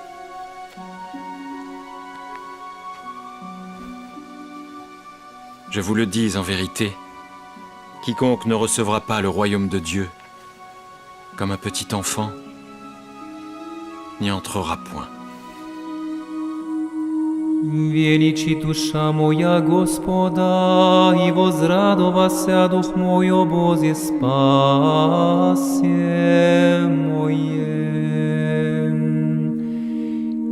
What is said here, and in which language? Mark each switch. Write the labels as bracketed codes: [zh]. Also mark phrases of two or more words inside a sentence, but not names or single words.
[fr] Je vous le dis en vérité, quiconque ne recevra pas le royaume de Dieu comme un petit enfant n'y entrera point. [cu] Величи душа моя Господа, и возрадовася дух мой о Бозе спасе моем.